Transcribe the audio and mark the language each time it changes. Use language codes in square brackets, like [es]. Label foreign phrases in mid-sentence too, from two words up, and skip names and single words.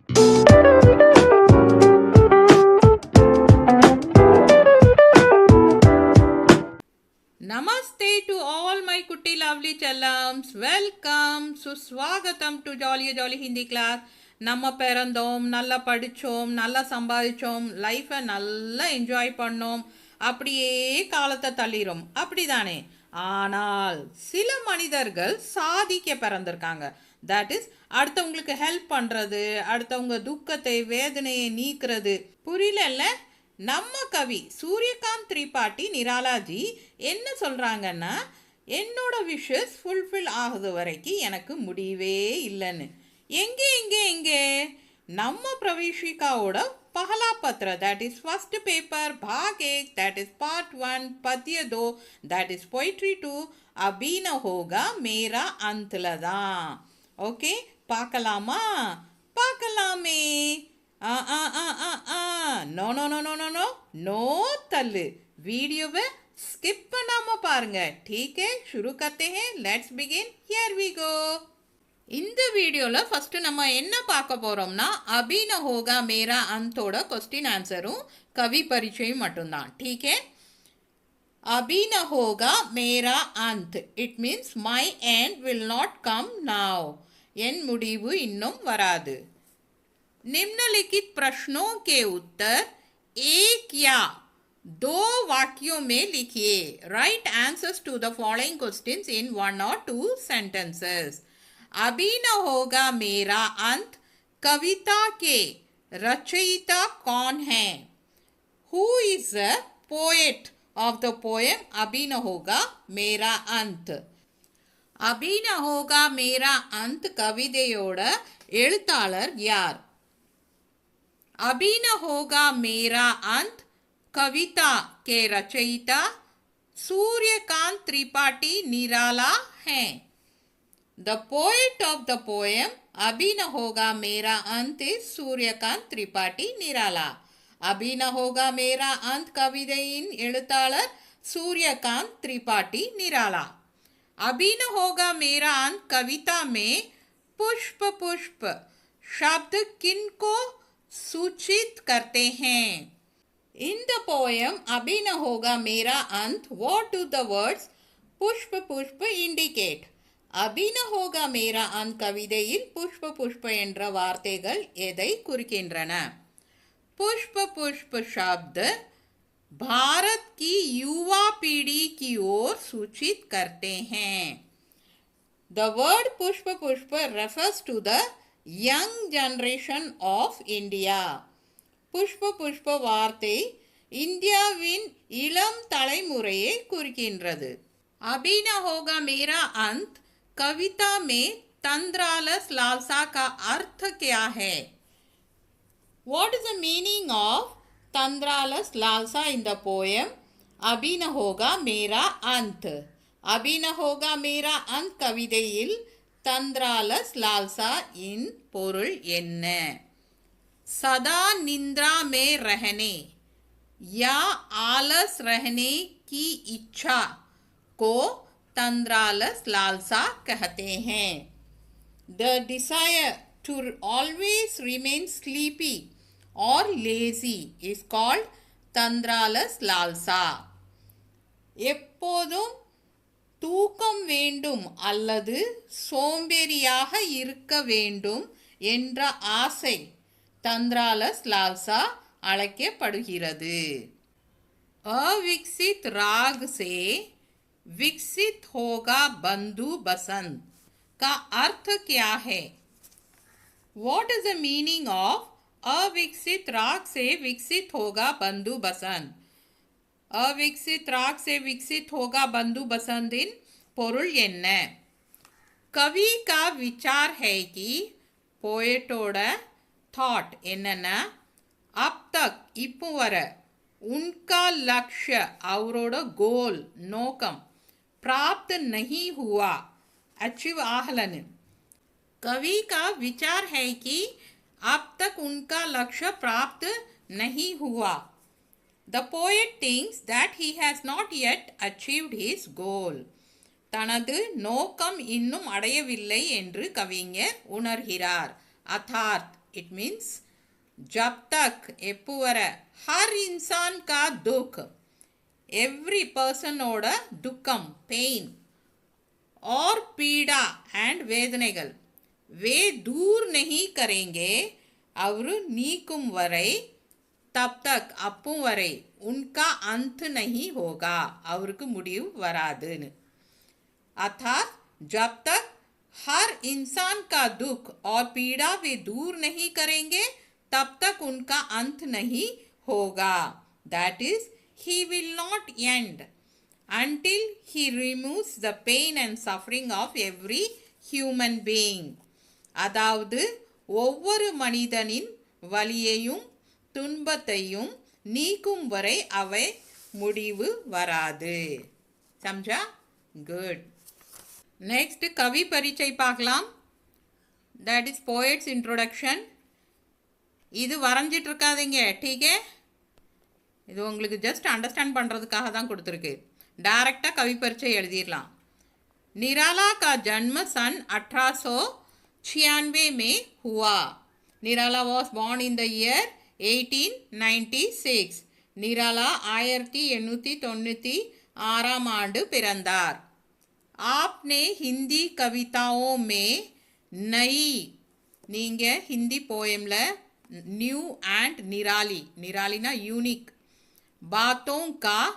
[en] Namaste to all my kutti lovely challams. Welcome. Suswagatam to Jolly Hindi class. [ta] நம்ம பிறந்தோம், நல்லா படித்தோம், நல்லா சம்பாதிச்சோம், லைஃப்பை நல்லா என்ஜாய் பண்ணோம், அப்படியே காலத்தை தள்ளிடும், அப்படி தானே? ஆனால் சில மனிதர்கள் சாதிக்க பிறந்திருக்காங்க. [en] that is, [ta] அடுத்தவங்களுக்கு ஹெல்ப் பண்ணுறது, அடுத்தவங்க துக்கத்தை வேதனையை நீக்கிறது. புரியல? நம்ம கவி சூரியகாந்த் திரிபாட்டி நிராலாஜி என்ன சொல்கிறாங்கன்னா, என்னோட [en] wishes fulfil [ta] ஆகுது வரைக்கும் எனக்கு முடியவே இல்லைன்னு. எங்கே நம்ம பிரவேஷிகாவோட [hi] पहला पत्र, [en] that is first paper [hi] भाग 1, [en] that is part 1 [hi] पद्य 2, [en] that is poetry 2 [hi] अभी न होगा मेरा अंतलदा. [en] ओके, [ta] பார்க்கலாமா? பார்க்கலாமே. ஆ ஆ ஆ ஆ ஆ [en] no no no no no no no தள்ளு. [ta] வீடியோவை ஸ்கிப் பண்ணாம பாருங்க. [hi] ठीक है, शुरू करते हैं. [en] Let's begin. Here we go. [ta] இந்த வீடியோவில் ஃபஸ்ட்டு நம்ம என்ன பார்க்க போகிறோம்னா, [hi] अभी न होगा मेरा अंत [en] question answer [ta] கவி பரிச்சயம் மட்டும்தான். [hi] ठीक है, अभी न होगा मेरा अंत, [en] it means my end will not come now. [ta] என் முடிவு இன்னும் வராது. [hi] निम्नलिखित प्रश्नों के उत्तर एक या दो वाक्यों में लिखिए. [en] write answers to the following questions in 1 or 2 sentences. [hi] अभी न होगा मेरा अंत कविता के रचयिता कौन है? [en] Who is the poet of the poem अभी न होगा मेरा अंत? [ta] अभी न होगा मेरा अंत கவிதையோட எழுத்தாளர் யார்? [hi] अभी न होगा मेरा अंत कविता के रचयिता सूर्यकांत त्रिपाठी निराला हैं. [en] The poet of the poem अभी न होगा मेरा अंत is सूर्यकांत त्रिपाठी निराला. [ta] अभी न होगा मेरा अंत कविதையின் எழுத்தாளர் सूर्यकांत त्रिपाठी निराला. [hi] अभी न होगा मेरा अंत कविता में पुष्प पुष्प शब्द किनको सूचित करते हैं? [en] In the poem अभी न होगा मेरा अंत, what do the words [hi] पुष्प पुष्प [en] indicate? [ta] अभी न होगा मेरा अंत கவிதையில் [hi] पुष्प पुष्प [ta] என்ற வார்த்தைகள் எதை குறிக்கின்றன? [hi] पुष्प पुष्प शब्द भारत की युवा पीढ़ी की ओर सूचित करते हैं. [en] The word [hi] पुष्प पुष्प [en] refers to the young generation of India. [hi] पुष्प पुष्प [ta] வார்த்தை இந்தியாவின் இளம் தலைமுறையை குறிக்கின்றது. [hi] अभी न होगा मेरा अंत कविता में तंद्रालस लालसा का अर्थ क्या है? [en] What is the meaning of [hi] तंद्रालस लालसा [en] in the poem अभी न होगा मेरा अंत? [ta] अभी न होगा मेरा अंत கவிதையில் [hi] तंद्रालस लालसा [ta] இன் பொருள் என்ன? [hi] सदा निंद्रा में रहने या आलस रहने की इच्छा को तंद्रालस लालसा कहते हैं. [en] The desire to always remain sleepy or lazy is called [hi] तंद्रालस लालसा. [ta] எப்போதும் தூக்கம் வேண்டும் அல்லது சோம்பேறியாக இருக்க வேண்டும் என்ற ஆசை [hi] तंद्रालस लालसा [ta] அழைக்கப்படுகிறது. [hi] अविकसित राग से विकसित होगा बंधु बसंत का अर्थ क्या है? [en] What is the meaning of [hi] अविकसित राग से विकसित होगा बंधु बसंत? अविकसित राग से विकसित होगा बंधु बसंत [ta] இன் பொருள் என்ன? [hi] कवि का विचार है कि [ta] போயட்டோட தாட் என்னன்னா, [hi] अब तक [ta] இப்போ வர [hi] उनका लक्ष्य [ta] அவரோட கோல் நோக்கம் [hi] प्राप्त नहीं हुआ, [ta] அச்சீவ் ஆகல. [hi] कवि का विचार है कि अब तक उनका लक्ष्य प्राप्त नहीं हुआ. [en] The poet thinks that he has not yet achieved his goal. [ta] தனது நோக்கம் இன்னும் அடையவில்லை என்று கவிஞர் உணர்கிறார். [hi] அர்த்தாத் [en] it means [hi] जब तक [ta] எப்போ வர [hi] हर इंसान का दुख [ta] எவ்ரி பர்சனோட துக்கம் பெயின் [hi] और पीड़ा एंड वेदனைகள் वे दूर नहीं करेंगे [ta] அவர் நீக்கும் வரை [hi] तब तक [ta] அப்பும் வரை [hi] उनका अंत नहीं होगा [ta] அவருக்கு முடிவு வராதுன்னு [hi] अर्थात जब तक हर इंसान का दुख और पीड़ा वे दूर नहीं करेंगे तब तक उनका अंत नहीं होगा [en] that is he will not end until he removes the pain and suffering of every human being [ta] அதாவது ஒவ்வொரு மனிதனின் வலியையும் துன்பத்தையும் நீக்கும் வரை அவை முடிவு வராது समझा [en] good next [hi] कवि परीक्षा [ta] பார்க்கலாம் [en] that is poets introduction [ta] இது வரைஞ்சிட்டு இருக்காதீங்க [hi] ठीक है [ta] இது உங்களுக்கு [en] just understand [ta] பண்ணுறதுக்காக தான் கொடுத்துருக்கு டைரெக்டாக [hi] कवि परीक्षा [ta] எழுதிடலாம் [hi] निराला का जन्म सन 1896 में हुआ निराला [en] was born in the year [hi] 1896 निराला 1896 [ta] ஆண்டு பிறந்தார் [hi] आपने हिंदी कविताओं में नई [ta] நீங்கள் ஹிந்தி போயமில் [en] new and [hi] निराली निरालीना यूनिक बातों का